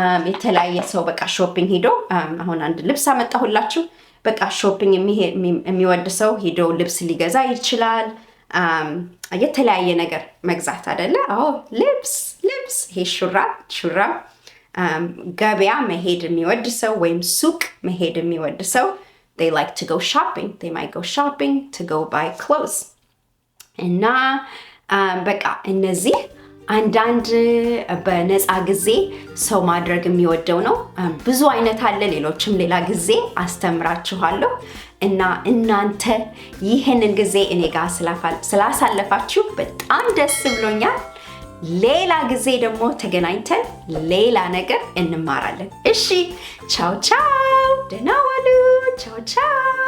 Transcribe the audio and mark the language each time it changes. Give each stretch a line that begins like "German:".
Amharic: የተለያየ ሰው በቃ ሾፒንግ ሄዶ አሁን አንድ ልብስ አመጣሁላችሁ። በቃ ሾፒንግ የሚወድ ሰው ሄዶ ልብስ ሊገዛ ይችላል። የተለያየ ነገር መግዛት አይደለ? አዎ ልብስ ይሄ ሹራብ ገበያ መሄድ የሚወድ ሰው ወይም ሱቅ መሄድ የሚወድ ሰው
English: they like to go shopping. They might go shopping to go buy clothes.
Amharic: እና በቃ እነዚህ አንዳንድ በነፃ ጊዜ ሰው ማድረግ የሚወደው ነው። ብዙ አይነት አለ። ሌሎችም ሌላ ጊዜ አስተምራችኋለሁ። እና እናንተ ይህንን ጊዜ እኔ ጋር ስላሳለፋችሁ በጣም ደስ ብሎኛል። ሌላ ጊዜ ደግሞ ተገናኝተን ሌላ ነገር እንማራለን። እሺ ቻው ቻው፣ ደህና ዋሉ። ቻው ቻው።